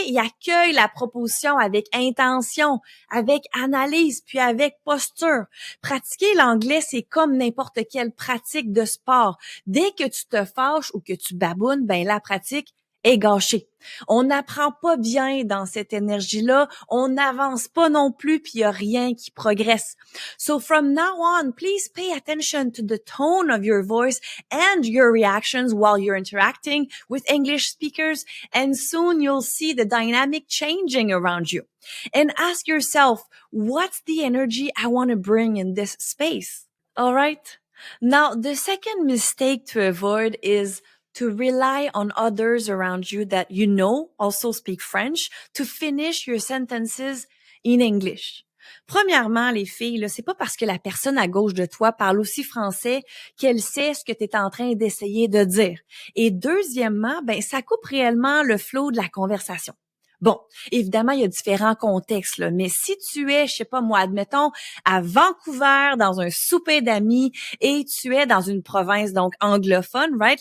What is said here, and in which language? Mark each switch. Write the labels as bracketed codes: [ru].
[fr] Il accueille la proposition avec intention, avec analyse, puis avec posture. Pratiquer l'anglais, c'est comme n'importe quelle pratique de sport. Dès que tu te fâches ou que tu babounes, ben la pratique est gâchée. On n'apprend pas bien dans cette énergie-là, on n'avance pas non plus, puis il y a rien qui progresse. [en] So from now on, please pay attention to the tone of your voice and your reactions while you're interacting with English speakers, and soon you'll see the dynamic changing around you. And ask yourself, what's the energy I want to bring in this space? All right? Now, the second mistake to avoid is to rely on others around you that you know also speak French to finish your sentences in English. [fr] Premièrement, les filles, là, c'est pas parce que la personne à gauche de toi parle aussi français qu'elle sait ce que tu es en train d'essayer de dire. Et deuxièmement, ben ça coupe réellement le flow de la conversation. Bon, évidemment, il y a différents contextes, là, mais si tu es, je sais pas moi, admettons, à Vancouver, dans un souper d'amis, et tu es dans une province, donc anglophone, right?